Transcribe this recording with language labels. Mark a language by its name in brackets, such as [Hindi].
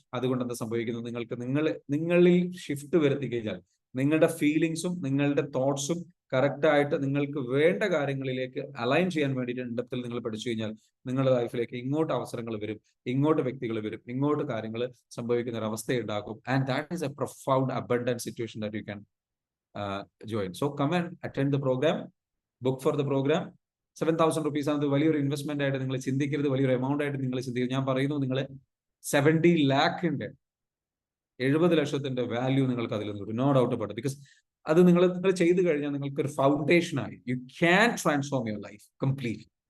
[Malayalam] അതുകൊണ്ട് എന്താ സംഭവിക്കുന്നു, നിങ്ങളിൽ ഷിഫ്റ്റ് വരുത്തി കഴിഞ്ഞാൽ നിങ്ങളുടെ ഫീലിങ്സും നിങ്ങളുടെ തോട്ട്സും കറക്റ്റ് ആയിട്ട് നിങ്ങൾക്ക് വേണ്ട കാര്യങ്ങളിലേക്ക് അലൈൻ ചെയ്യാൻ വേണ്ടിയിട്ട് ഇൻ ഡെപ്തിൽ നിങ്ങൾ പഠിച്ചു കഴിഞ്ഞാൽ നിങ്ങളുടെ ലൈഫിലേക്ക് ഇങ്ങോട്ട് അവസരങ്ങൾ വരും, ഇങ്ങോട്ട് വ്യക്തികൾ വരും, ഇങ്ങോട്ട് കാര്യങ്ങൾ സംഭവിക്കുന്ന ഒരു അവസ്ഥയുണ്ടാക്കും. [English] And that is a profound abundant situation that you can join. So come and attend the program, book for the program. [Malayalam] 7,000 rupees ആണ്. വലിയൊരു ഇൻവെസ്റ്റ്മെന്റ് ആയിട്ട് നിങ്ങൾ ചിന്തിക്കരുത്, വലിയൊരു എമൗണ്ട് ആയിട്ട് നിങ്ങൾ ചിന്തിക്കരുത്. ഞാൻ പറയുന്നു, നിങ്ങൾ 70 lakhന്റെ 70 ലക്ഷത്തിന്റെ വാല്യൂ നിങ്ങൾക്ക് അതിൽ നിന്ന് [English] No doubt about it. [Malayalam] Because അത് നിങ്ങൾ ചെയ്തു കഴിഞ്ഞാൽ നിങ്ങൾക്ക് ഒരു ഫൗണ്ടേഷൻ ആയി. [English] You can transform your life completely.